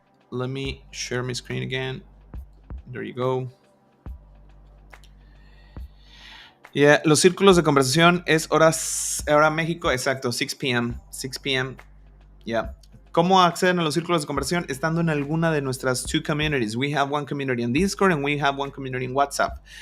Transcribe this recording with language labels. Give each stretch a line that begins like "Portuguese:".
English: Let me share my screen again. There you go.
Spanish: Yeah, los círculos de conversación es hora México, exacto, 6 p.m. 6 p.m. Yeah. ¿Cómo acceden a los círculos de conversación? Estando en alguna de nuestras
English: two communities. We have one community on Discord and we have one community in WhatsApp.